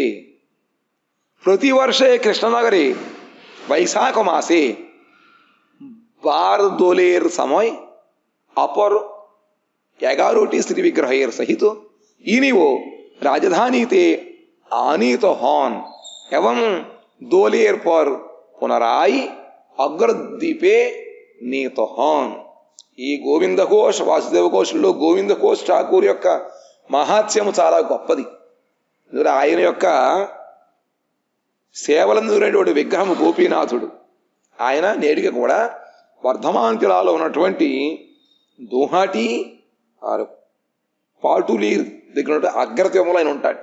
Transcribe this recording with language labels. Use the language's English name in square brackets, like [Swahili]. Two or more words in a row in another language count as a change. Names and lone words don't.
[Bangla] প্রতিবর্ষে কৃষ্ণনগরে বৈশাখ মাসে বার দোলের সময় অপর 11টি শ্রী বিগ্রহের সহিত ইনিও রাজধানীতে আনিত হন এবং দোলের পর পুনরায় অগ্রদ্বীপে নীত হন। [Telugu] ఈ గోవింద ఘోష్, వాసుదేవ ఘోష్లో గోవింద ఘోష్ ఠాకూర్ యొక్క మహాత్మ్యము చాలా గొప్పది. ఆయన యొక్క సేవలందుకునేటువంటి విగ్రహము గోపీనాథుడు. ఆయన నేటికి కూడా వర్ధమాన్ జిల్లాలో ఉన్నటువంటి దుహాటి పాటులీర్ దగ్గర అగ్రద్వీపంలో ఆయన ఉంటాడు.